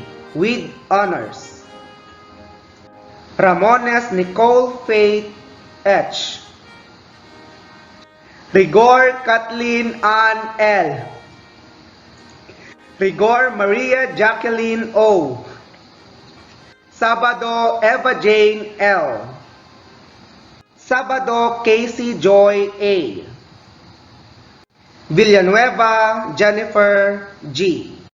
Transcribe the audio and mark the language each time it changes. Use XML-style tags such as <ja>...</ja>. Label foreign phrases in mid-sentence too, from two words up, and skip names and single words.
<en>with honors. Ramones Nicole Faith H. Rigor Kathleen Ann L. Rigor Maria Jacqueline O. Sabado Eva Jane L. Sabado Casey Joy A. Villanueva Jennifer G.</en>